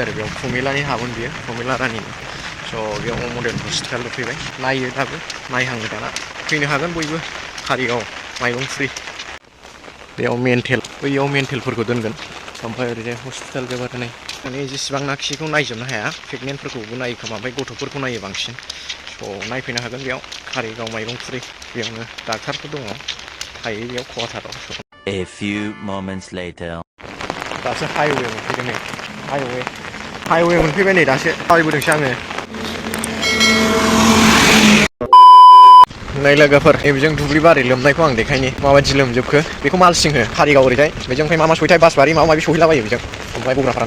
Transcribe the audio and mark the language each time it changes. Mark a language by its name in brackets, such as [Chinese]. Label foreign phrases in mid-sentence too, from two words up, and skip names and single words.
[Bodo] आरो बेयाव प्रमिलानि हामोन बियो प्रमिला रानिनि स' बेयाव [English] model hospital [Bodo] लुफैबाय नायो दाबो नायहाङो दाना फैनो हागोन बयबो कारिगाव माइरंफुरि बेयाव मेन्टेल बैयाव मेन्टेलफोरखौ दोनगोन ओमफ्राय ओरैजाय हस्पिटाल जोबोर नै माने जेसेबांनाखिखौ नायजोबनो हाया प्रेगनेन्टफोरखौबो नायो खोमा ओमफ्राय गथ'फोरखौ नायो बांसिन स' नायफैनो हागोन बेयाव कारिगाव माइरंफुरि बेयावनो डाक्टारफोर दङ थायो बेयाव कवाटाराव [English] A few moments later. [Bodo] दासो हाइवे मोनफैदों नै हाइवे मोनफैबाय नै दासो थाबायबोदोंसो आङो नै लोगोफोर नैबेजों दुब्लि बारि लोमनायखौ आं देखायनि माबायदि लोमजोबखो बेखौ मालसिं हो कारिगाव ओरैजाय बेजों ओमफ्राय मा सहैथाय बासबारि माबा माबि सहैलाबायो बेजों ओमफ्राय बग्राफोराना